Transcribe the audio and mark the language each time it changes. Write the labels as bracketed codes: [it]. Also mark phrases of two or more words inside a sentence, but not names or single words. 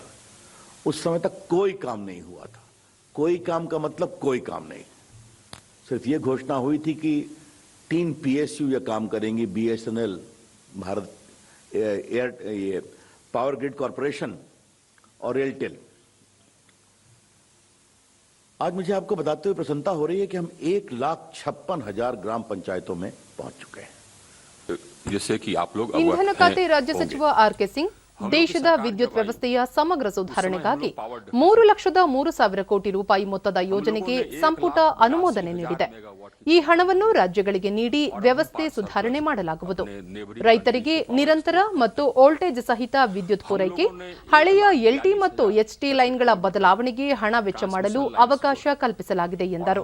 [hi] उस समय तक कोई काम नहीं हुआ था। कोई काम का मतलब कोई काम नहीं, सिर्फ ये घोषणा हुई थी कि 3 PSU ये काम करेंगी, BSNL, भारत ये पावर ग्रिड कॉरपोरेशन और एयरटेल। आज मुझे आपको बताते हुए प्रसन्नता हो रही है कि हम 1,56,000 ग्राम पंचायतों में पहुंच चुके हैं। जैसे कि आप लोग [kn] ಇಂಧನ ಖಾತೆ ರಾಜ್ಯ ಸಚಿವ ಆರ್ ಕೆ ಸಿಂಗ್ ದೇಶದ ವಿದ್ಯುತ್ ವ್ಯವಸ್ಥೆಯ ಸಮಗ್ರ ಸುಧಾರಣೆಗಾಗಿ 3,03,000 ಕೋಟಿ ರೂಪಾಯಿ ಮೊತ್ತದ ಯೋಜನೆಗೆ ಸಂಪುಟ ಅನುಮೋದನೆ ನೀಡಿದೆ. ಈ ಹಣವನ್ನು ರಾಜ್ಯಗಳಿಗೆ ನೀಡಿ ವ್ಯವಸ್ಥೆ ಸುಧಾರಣೆ ಮಾಡಲಾಗುವುದು. ರೈತರಿಗೆ ನಿರಂತರ ಮತ್ತು ವೋಲ್ಟೇಜ್ ಸಹಿತ ವಿದ್ಯುತ್ ಪೂರೈಕೆ, ಹಳೆಯ LT ಮತ್ತು HT ಲೈನ್ಗಳ ಬದಲಾವಣೆಗೆ ಹಣ ವೆಚ್ಚ ಮಾಡಲು ಅವಕಾಶ ಕಲ್ಪಿಸಲಾಗಿದೆ ಎಂದರು.